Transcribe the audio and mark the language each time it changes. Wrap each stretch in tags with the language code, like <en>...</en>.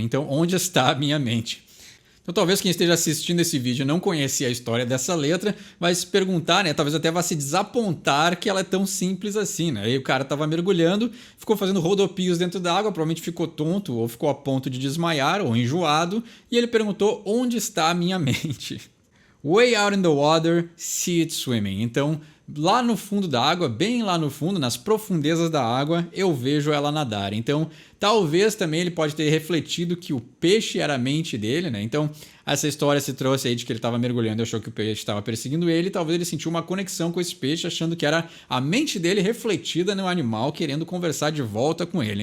<pt>Então onde está a minha mente? Então talvez quem esteja assistindo esse vídeo não conhecia a história dessa letra, vai se perguntar, né? Talvez até vá se desapontar que ela é tão simples assim, né? Aí o cara estava mergulhando, ficou fazendo rodopios dentro da água, provavelmente ficou tonto ou ficou a ponto de desmaiar ou enjoado, e ele perguntou onde está a minha mente?</pt> <en>Way out in the water, see it swimming.</en> <pt>Então, lá no fundo da água, bem lá no fundo, nas profundezas da água, eu vejo ela nadar. Então, talvez também ele pode ter refletido que o peixe era a mente dele, né? Então, essa história se trouxe aí de que ele estava mergulhando e achou que o peixe estava perseguindo ele. Talvez ele sentiu uma conexão com esse peixe, achando que era a mente dele refletida no animal, querendo conversar de volta com ele.</pt>